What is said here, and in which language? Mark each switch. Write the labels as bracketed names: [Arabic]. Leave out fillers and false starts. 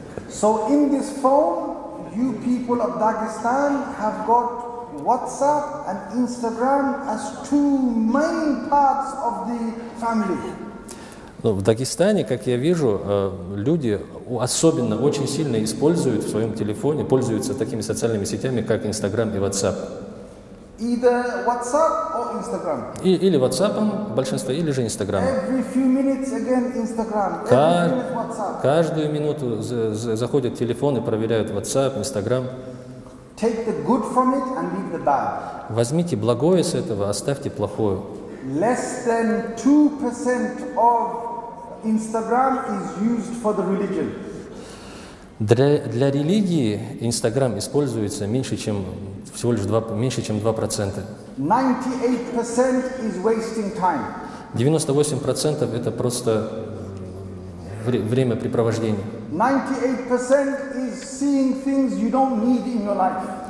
[English] So in this phone, you people of Dagestan have got WhatsApp and Instagram as two main parts of the family. [Russian] В Дагестане, как я вижу, люди особенно очень сильно используют в своем телефоне, пользуются такими социальными сетями, как Instagram и WhatsApp. [English] Either WhatsApp or Instagram. [Russian] Или WhatsApp большинство, или же Instagram. [English] Every few minutes again Instagram. Every minute WhatsApp. [Russian] Каждую минуту заходят в телефон и проверяют WhatsApp, Instagram. [English] Take the good from it and leave the bad. [Russian] Возьмите благое с этого, оставьте плохое. [English] Less than 2% of Instagram is used for the religion. [Russian] Для религии Instagram используется меньше, чем 2%. [English] 98% is wasting time. [Russian] 98% это просто времяпрепровождение. [English] 98% is seeing things you don't need in your life.